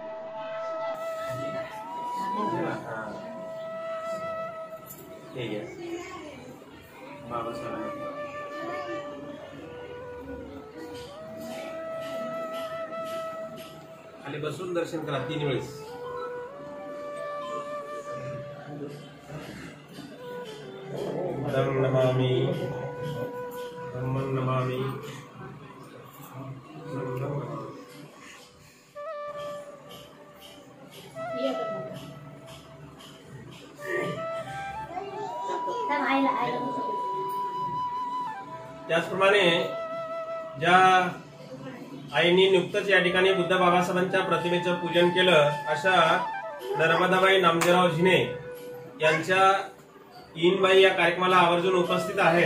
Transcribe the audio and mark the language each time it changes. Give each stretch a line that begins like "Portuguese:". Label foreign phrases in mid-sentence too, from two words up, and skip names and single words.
Marathi: बाबासाहेब खाली बसून दर्शन करा 3 वेळेस.
Pali: धम्म नमामि धम्मं नमामि.
Marathi: त्याचप्रमाणे ज्या आईनी नुकतंच या ठिकाणी बुद्ध बाबासाहेबांच्या प्रतिमेचं पूजन केलं, अशा नर्मदाबाई नामदेवराव झिने यांच्या इनबाई या कार्यक्रमाला आवर्जून उपस्थित आहेत.